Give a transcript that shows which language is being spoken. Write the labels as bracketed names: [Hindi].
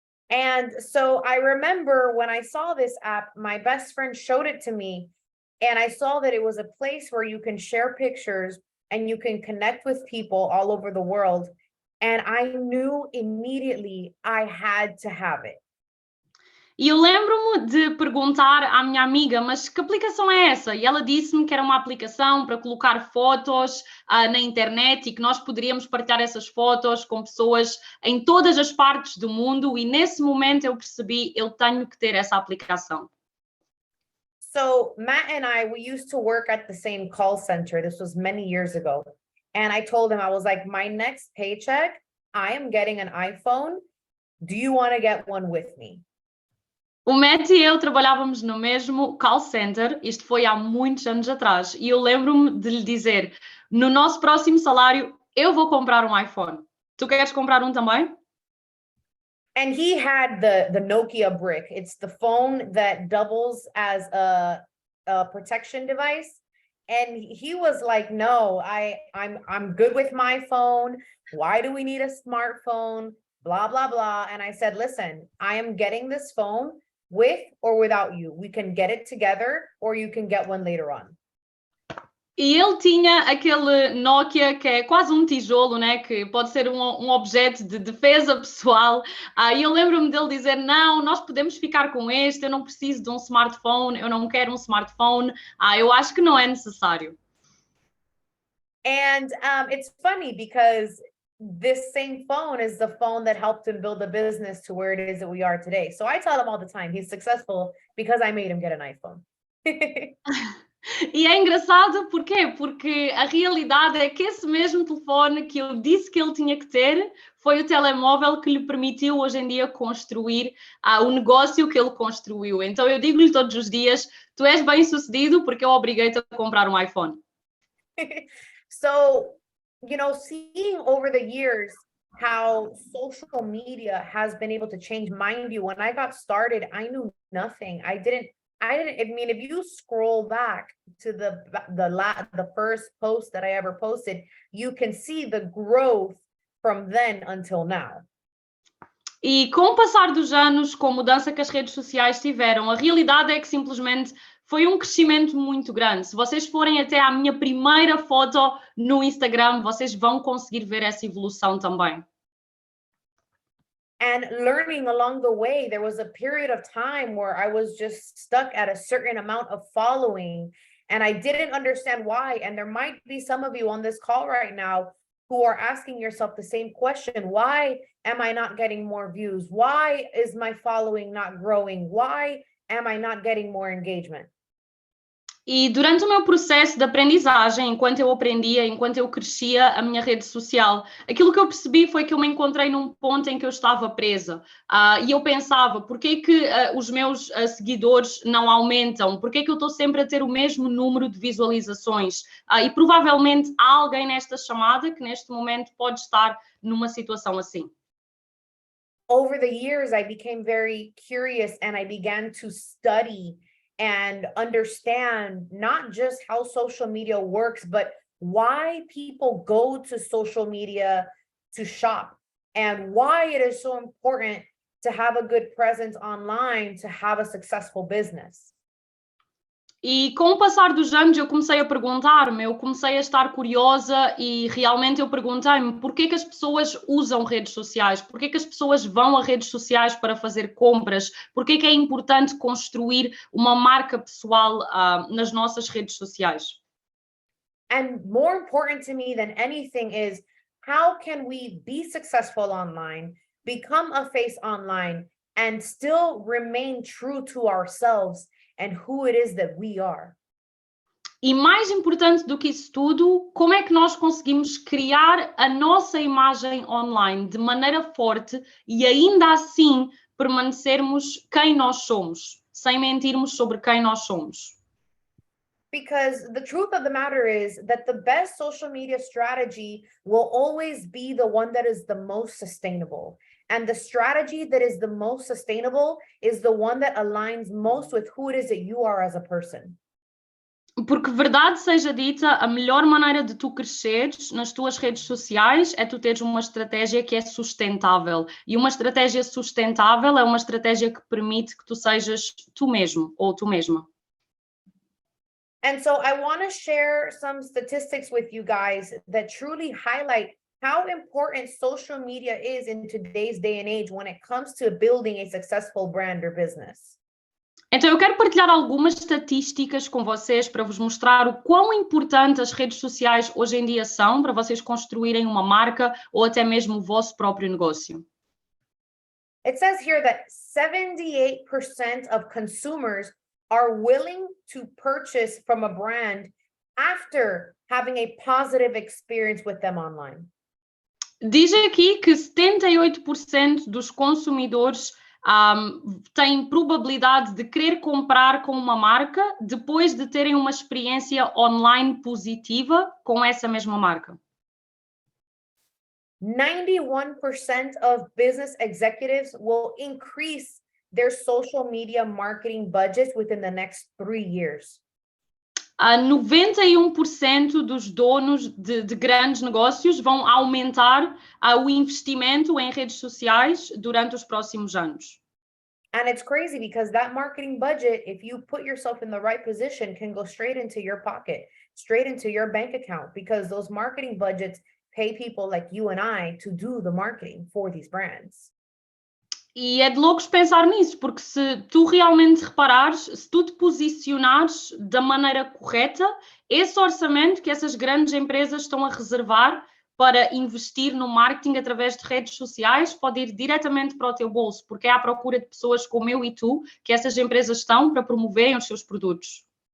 [English] And so I remember when I saw this app, my best friend showed it to me, and I saw that it was a place where you can share pictures and you can connect with people all over the world. And I knew immediately I had to have it. [Portuguese] E eu lembro-me de perguntar à minha amiga, mas que aplicação é essa? E ela disse-me que era uma aplicação para colocar fotos na internet e que nós poderíamos partilhar essas fotos com pessoas em todas as partes do mundo. E nesse momento eu percebi, eu tenho que ter essa aplicação. [English] So Matt and I, we used to work at the same call center. This was many years ago. And I told him, I was like, my next paycheck, I am getting an iPhone. Do you want to get one with me? [Portuguese] O Matt e eu trabalhávamos no mesmo call center, isto foi há muitos anos atrás, e eu lembro-me de lhe dizer, no nosso próximo salário, eu vou comprar um iPhone. Tu queres comprar um também? [English] And he had the Nokia brick. It's the phone that doubles as a protection device. And he was like, no, I'm good with my phone. Why do we need a smartphone? Blah, blah, blah. And I said, listen, I am getting this phone with or without you. We can get it together or you can get one later on. [Portuguese] E ele tinha aquele Nokia que é quase um tijolo, né? Que pode ser um objeto de defesa pessoal. E eu lembro-me dele dizer, não, nós podemos ficar com este, eu não preciso de um smartphone, eu não quero um smartphone. Eu acho que não é necessário. [English] And it's funny because this same phone is the phone that helped him build a business to where it is that we are today. So I tell him all the time, he's successful because I made him get an iPhone. [Portuguese] E é engraçado, porquê? Porque a realidade é que esse mesmo telefone que eu disse que ele tinha que ter foi o telemóvel que lhe permitiu hoje em dia construir o negócio que ele construiu. Então eu digo-lhe todos os dias, tu és bem-sucedido porque eu obriguei-te a comprar um iPhone. [English] So, seeing over the years how social media has been able to change, mind you, when I got started, I knew nothing. I mean, if you scroll back to the first post that I ever posted, you can see the growth from then until now. [Portuguese] E com o passar dos anos, com a mudança que as redes sociais tiveram, a realidade é que simplesmente foi um crescimento muito grande. Se vocês forem até à minha primeira foto no Instagram, vocês vão conseguir ver essa evolução também. [English] And learning along the way, there was a period of time where I was just stuck at a certain amount of following, and I didn't understand why. And there might be some of you on this call right now who are asking yourself the same question. Why am I not getting more views? Why is my following not growing? Why am I not getting more engagement? [Portuguese] E durante o meu processo de aprendizagem, enquanto eu aprendia, enquanto eu crescia a minha rede social, aquilo que eu percebi foi que eu me encontrei num ponto em que eu estava presa. E eu pensava, por que que os meus seguidores não aumentam? Por que que eu estou sempre a ter o mesmo número de visualizações? E provavelmente há alguém nesta chamada que neste momento pode estar numa situação assim. [English] Over the years, I became very curious and I began to study and understand not just how social media works, but why people go to social media to shop and why it is so important to have a good presence online to have a successful business. [Portuguese] E com o passar dos anos eu comecei a perguntar-me, eu comecei a estar curiosa e realmente eu perguntei-me porquê que as pessoas usam redes sociais, porquê que as pessoas vão a redes sociais para fazer compras, porquê que é importante construir uma marca pessoal nas nossas redes sociais. [English] And more important to me than anything is how can we be successful online, become a face online, and still remain true to ourselves and who it is that we are. [Portuguese] E mais importante do que isso tudo, como é que nós conseguimos criar a nossa imagem online de maneira forte e ainda assim permanecermos quem nós somos, sem mentirmos sobre quem nós somos? [English] Because the truth of the matter is that the best social media strategy will always be the one that is the most sustainable. And the strategy that is the most sustainable is the one that aligns most with who it is that you are as a person. [Portuguese] Porque, verdade seja dita, a melhor maneira de tu cresceres nas tuas redes sociais é tu teres uma estratégia que é sustentável. E uma estratégia sustentável é uma estratégia que permite que tu sejas tu mesmo ou tu mesma. [English] And so I want to share some statistics with you guys that truly highlight how important social media is in today's day and age when it comes to building a successful brand or business. [Portuguese] Então eu quero partilhar algumas estatísticas com vocês para vos mostrar o quão importante as redes sociais hoje em dia são para vocês construírem uma marca ou até mesmo o vosso próprio negócio. [English] It says here that 78% of consumers are willing to purchase from a brand after having a positive experience with them online. [Portuguese] Diz aqui que 78% dos consumidores têm probabilidade de querer comprar com uma marca depois de terem uma experiência online positiva com essa mesma marca. [English] 91% of business executives will increase their social media marketing budgets within the next 3 years. [Portuguese] 91% dos donos de grandes negócios vão aumentar o investimento em redes sociais durante os próximos anos. [English] And it's crazy because that marketing budget, if you put yourself in the right position, can go straight into your pocket, straight into your bank account, because those marketing budgets pay people like you and I to do the marketing for these brands. [Portuguese] E é de loucos pensar nisso, porque se tu realmente reparares, se tu te posicionares da maneira correta, esse orçamento que essas grandes empresas estão a reservar para investir no marketing através de redes sociais pode ir diretamente para o teu bolso, porque é à procura de pessoas como eu e tu que essas empresas estão para promoverem os seus produtos.